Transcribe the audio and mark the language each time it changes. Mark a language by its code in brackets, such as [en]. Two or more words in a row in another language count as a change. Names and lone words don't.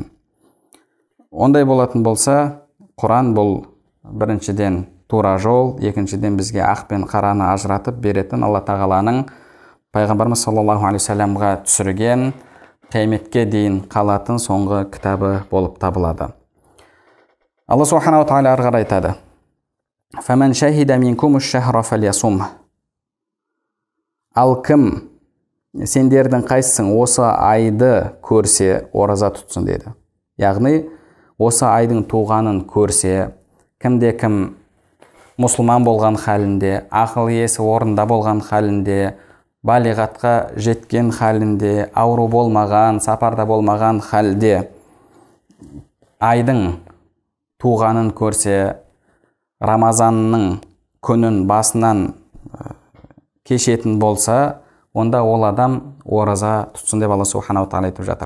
[kk] Ондай болатын болса, Құран бұл біріншіден тура жол, екіншіден бізге ақ пен қараны ажыратып беретін Алла тағаланың пайғамбарымыз [ar] صلى الله عليه وسلم [kk] түсірген қияметке дейін қалатын соңғы кітабы болып табылады. Алла субханала тағала ары қарай айтады: [ar] "فمن شهد منكم الشهر فليصمه". [kk] Ал кім сендердің қайсың осы айды көрсе, ораза тұтсын деді. Яғни осы айдың туғанын көрсе, кімде-кім мұсылман болған халінде, ақыл есі орында болған халінде, балиғатқа жеткен халінде, ауру болмаған, сапарда болмаған халде айдың туғанын көрсе, Рамазанның күнін басынан кешетін болса, онда ол адам ораза тұтсын деп Алла субханала тағала айтып жатыр.